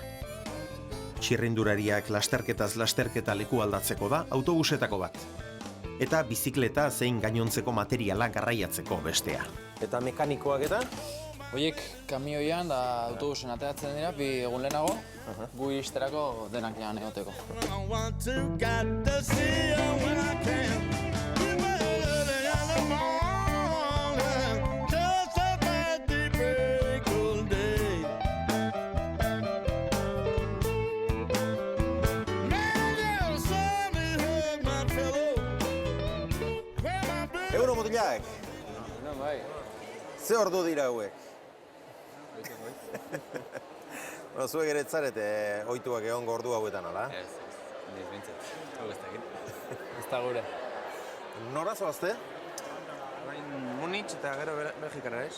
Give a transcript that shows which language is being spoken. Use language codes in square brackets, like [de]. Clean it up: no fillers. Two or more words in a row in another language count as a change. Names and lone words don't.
[eu] Txirrindulariak lasterketaz lasterketa leku aldatzeko da autobusetako bat. Eta bizikleta zein gainontzeko materiala garraiatzeko bestea. Eta mekanikoak eta? Hoiek kamioian da autobusen ateratzen dira, 2 egun lehenago, gu iristerako denak lan egoteko. [en] I want to get to see her when I can. Keep her early in the morning, just about the break of day. Man, son, he hurt my pillow. Where my baby? [eu] Eguno mutilak, No, bai. ze ordu dira hauek? Zuek ere etzarete ohituak egongo ordu hauetan, ala? Ez, niz bintzat. Hau ez dakit. Ez da gure. Nora zoazte? Munich eta gero Belgikara, ez?